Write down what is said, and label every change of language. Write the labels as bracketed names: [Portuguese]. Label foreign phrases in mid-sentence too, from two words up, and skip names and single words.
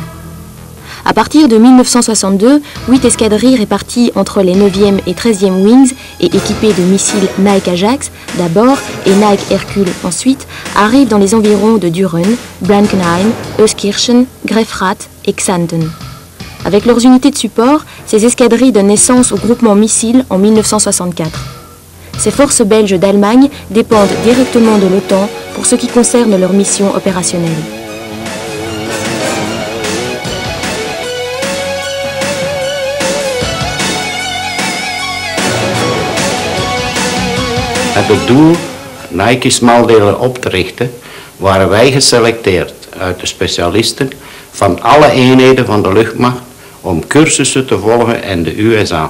[French] À partir de 1962, 8 escadrilles réparties entre les 9e et 13e Wings et équipées de missiles Nike Ajax d'abord et Nike Hercule ensuite arrivent dans les environs de Düren, Blankenheim, Euskirchen, Grefrath et Xanten. Avec leurs unités de support, ces escadrilles donnent naissance au groupement missile en 1964. Ces forces belges d'Allemagne dépendent directement de l'OTAN pour ce qui concerne leur mission opérationnelle. [Dutch] Met het doel Nike-smaldelen op te richten, waren wij geselecteerd uit de specialisten van alle eenheden van de luchtmacht om cursussen te volgen in de USA.